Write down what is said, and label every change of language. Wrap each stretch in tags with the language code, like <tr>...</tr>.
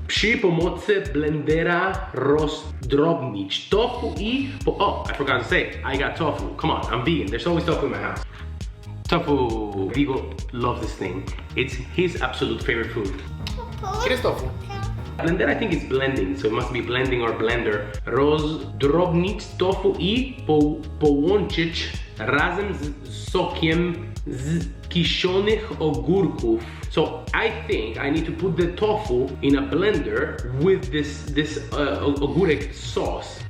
<pl>Przy pomocy blendera rozdrobnić tofu I...</pl> <en>Oh, I forgot to say, I got tofu. Come on, I'm vegan. There's always tofu in my house. Tofu. Vigo loves this thing. It's his absolute favorite food.</en> <es>¿Quieres tofu?</es> <en>Blender, I think it's blending, so it must be blending or blender.</en> <pl>Rozdrobnić tofu I połączyć razem z sokiem z kiszonych ogórków.</pl> <en>So I think I need to put the tofu in a blender with this ogórek sauce.</en>